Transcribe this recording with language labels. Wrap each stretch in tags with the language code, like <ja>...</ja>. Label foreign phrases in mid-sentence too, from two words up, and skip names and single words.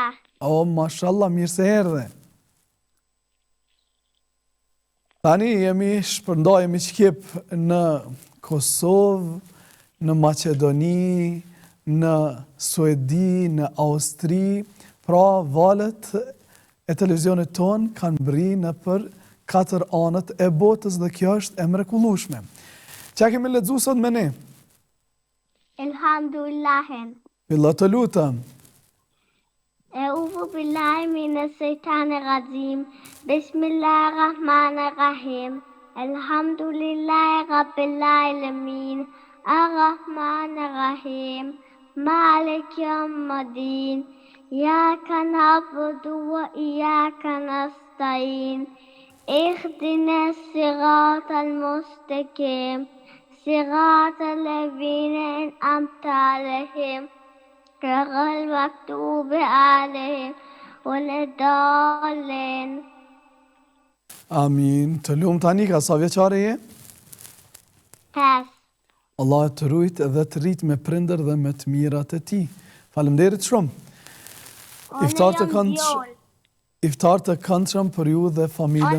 <sq>O, mashallah, mirë se erdhe. Tani shpërndajemi qkip në Kosovë, në Macedoni, në Suedi, në Austri, pra valët e televizionit ton kanë bri në për 4 anët e botës dhe kjo është e mrekullueshme. Çka kemi lexuar sot me ne? Elhamdulillahin. Fillo të lutem.</sq> <ar>أعوذ بالله من الشيطان الرجيم. بسم الله الرحمن الرحيم الحمد لله رب العالمين. الرحمن الرحيم مالك يوم الدين. إياك نعبد وإياك نستعين. اهدنا الصراط المستقيم صراط الذين أنعمت عليهم غير المغضوب عليهم ولا الضالين. Amin.</ar> <sq>Të lumë tani, ka sa vjeqare je? 5. Allah të rujt dhe të rrit me prindër dhe me të mirat e ti. Faleminderit shumë. Iftar të këndshëm për ju dhe familjen.</sq>